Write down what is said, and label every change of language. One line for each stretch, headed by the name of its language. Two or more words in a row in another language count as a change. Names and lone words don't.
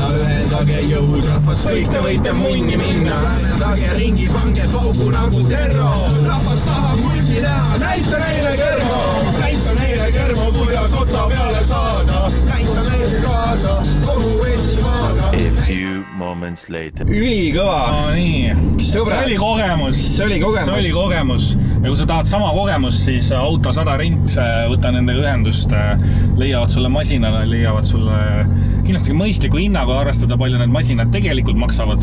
Estonian: Ühendage jõud, rahvas, kõik te võite munni minna. Häälendage ringi, pange paugu nagu terro. Rahvas tahab mulli näha, näita neile kermo. Näita neile kermo, kuidas otsa peale saada. Näita meile kaasa, kogu Eestimaaga.
English: A few moments later.
Estonian: Ülikõva. No nii, Sõbrad. see oli kogemus. See oli kogemus. Ja kui sa tahad sama kogemust, siis Auto 100 Rent, võta nendega ühendust, leiavad sulle masinale, leiavad sulle kindlasti mõistliku hinnaga arvestada, palju need masinad tegelikult maksavad.